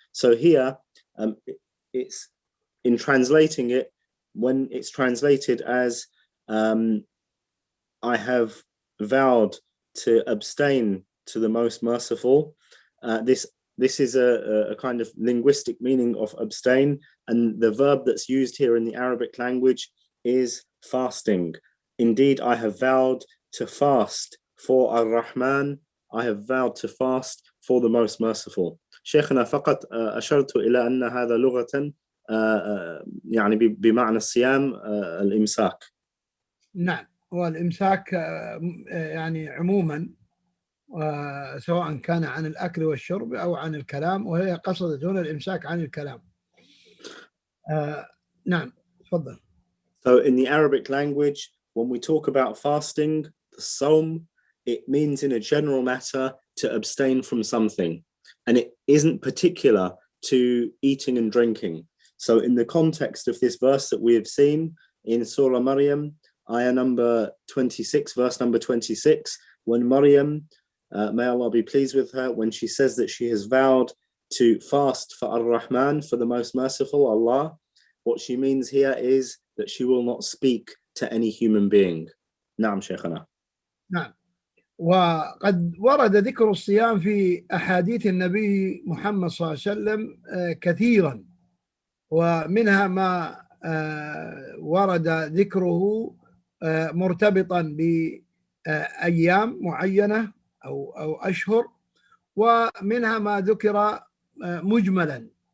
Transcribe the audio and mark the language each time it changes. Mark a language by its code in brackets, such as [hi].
[en] So here, it's in translating it, when it's translated as I have vowed to abstain to the most merciful, this is a kind of linguistic meaning of abstain, and the verb that's used here in the Arabic language is fasting. Indeed, I have vowed to fast for Ar-Rahman, I have vowed to fast for the most merciful. [ar] شيخنا فقط أشرت إلى أن هذا لغة يعني بمعنى الصيام الإمساك. نعم، والإمساك يعني عموما سواء كان عن الأكل والشرب أو عن الكلام، وهي قصدت هنا الإمساك عن الكلام. نعم، تفضل. [en] So in the Arabic language, when we talk about fasting, the Sawm, it means in a general matter to abstain from something. And it isn't particular to eating and drinking. So in the context of this verse that we have seen in Surah Maryam, ayah number 26, verse number 26, when Maryam, may Allah be pleased with her, when she says that she has vowed to fast for Ar-Rahman, for the most merciful Allah, what she means here is that she will not speak to any human being. [ar] نعم شيخنا. نعم. وقد ورد ذكر الصيام في أحاديث النبي محمد صلى الله عليه وسلم كثيرا، ومنها ما ورد ذكره مرتبطا بأيام معينة أو أشهر، ومنها ما ذكر مجملا.